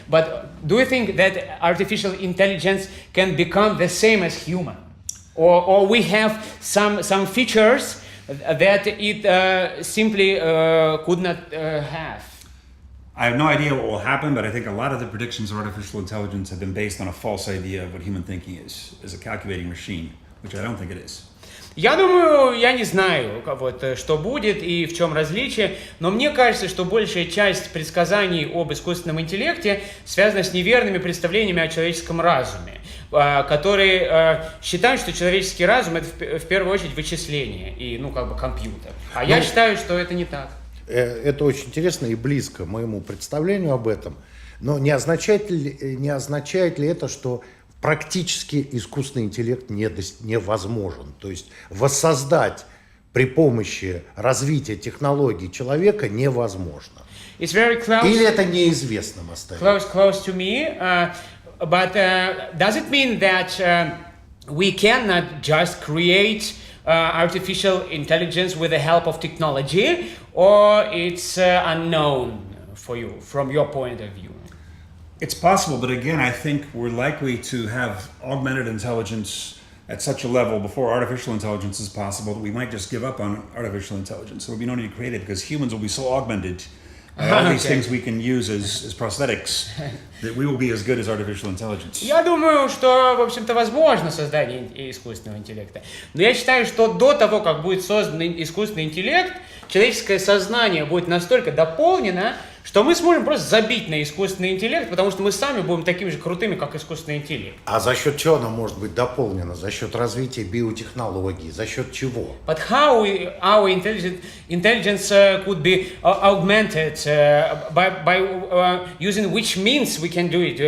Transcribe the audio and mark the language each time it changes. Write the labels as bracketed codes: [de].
[en] But do you think that artificial intelligence can become the same as human? Or we have some features that it simply could not have. I have no idea what will happen, but I think a lot of the predictions of artificial intelligence have been based on a false idea of what human thinking is as a calculating machine, which I don't think it is. [ru] Я думаю, я не знаю, вот, что будет и в чем различие, но мне кажется, что большая часть предсказаний об искусственном интеллекте связана с неверными представлениями о человеческом разуме, которые считают, что человеческий разум — это в первую очередь вычисление и, ну, как бы компьютер. А я считаю, что это не так. Это очень интересно и близко моему представлению об этом. Но не означает ли это, что практически искусственный интеллект невозможен? То есть воссоздать при помощи развития технологий человека невозможно. Или это неизвестным остается? [en] Close to me, but does it mean that we cannot just create artificial intelligence with the help of technology, or it's unknown for you from your point of view? It's possible, but again, I think we're likely to have augmented intelligence at such a level before artificial intelligence is possible that we might just give up on artificial intelligence. So we don't need to create it because humans will be so augmented by all these things we can use as prosthetics that we will be as good as artificial intelligence. [ru] Я думаю, что, в общем-то, возможно создание искусственного интеллекта. Но я считаю, что до того, как будет создан искусственный интеллект, человеческое сознание будет настолько дополнено, что мы сможем просто забить на искусственный интеллект, потому что мы сами будем такими же крутыми, как искусственный интеллект. А за счет чего оно может быть дополнено? За счет развития биотехнологий? За счет чего? [en] But how our intelligence could be augmented by using which means we can do it?